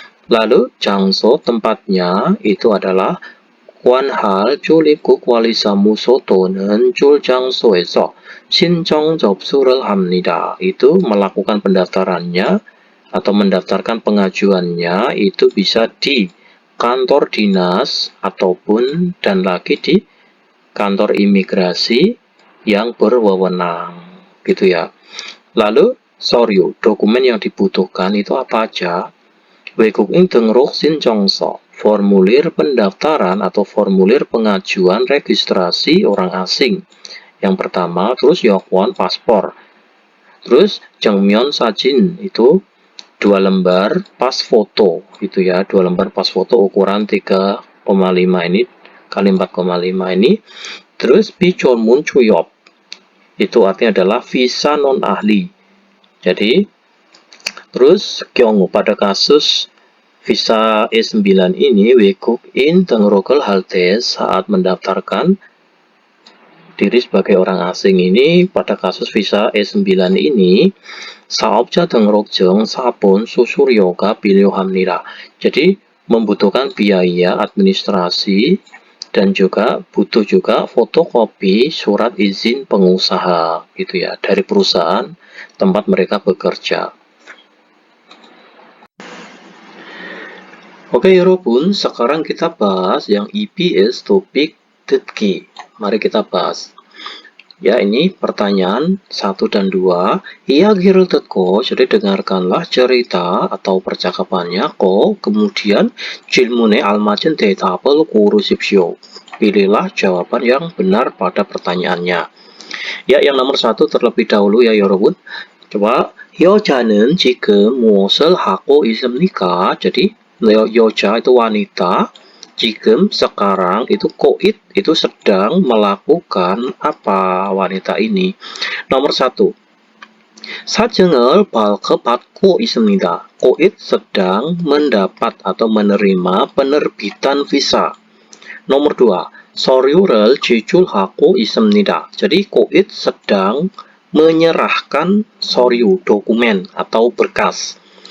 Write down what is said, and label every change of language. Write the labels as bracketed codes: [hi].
[ko] Lalu 장소 [id] tempatnya itu adalah [ko] 관할 출입국 관리사무소 또는 출장소에서 신청 접수를 합니다. [id] Itu melakukan pendaftarannya atau mendaftarkan pengajuannya itu bisa di kantor dinas ataupun dan lagi di kantor imigrasi yang berwenang gitu ya. Lalu 서류, dokumen yang dibutuhkan itu apa aja? 외국인 등록 신청서, formulir pendaftaran atau formulir pengajuan registrasi orang asing. Yang pertama, terus 여권, paspor. Terus 정면 사진 itu 2 lembar pas foto gitu ya, 2 lembar pas foto ukuran 3,5 ini kali 4,5 ini. Terus 비존문 취업. Itu artinya adalah visa non ahli. Jadi terus 경우 pada kasus visa E9 ini [ko] 외국인 등록을 할 때 [id] saat mendaftarkan diri sebagai orang asing ini pada kasus visa E9 ini [ko] 사업자 등록증 사본 수수료가 필요합니다. [id] Jadi membutuhkan biaya administrasi dan juga butuh juga fotokopi surat izin pengusaha gitu ya dari perusahaan tempat mereka bekerja. Oke 여러분, sekarang kita bahas yang EBS topik 듣기. Mari kita bahas. Ya, ini pertanyaan 1 dan 2. [ko] 이야기를 듣고, [id] jadi dengarkanlah cerita atau percakapannya. [ko] Kemudian 질문에 알맞은 대답을 고르십시오. [id] Pilihlah jawaban yang benar pada pertanyaannya. Ya, yang nomor 1 terlebih dahulu ya 여러분. [ko] Coba, 여자는 지금 무엇을 하고 있습니까? [id] Jadi 여자 itu wanita, 지금 sekarang itu koit itu sedang melakukan apa wanita ini. Nomor 1. [ko] 사증을 발급받고 있습니다. [id] Koit sedang mendapat atau menerima penerbitan visa. [ko] Nomor 2, 서류를 제출하고 있습니다. [id] Jadi Koit sedang menyerahkan 서류, dokumen atau berkas.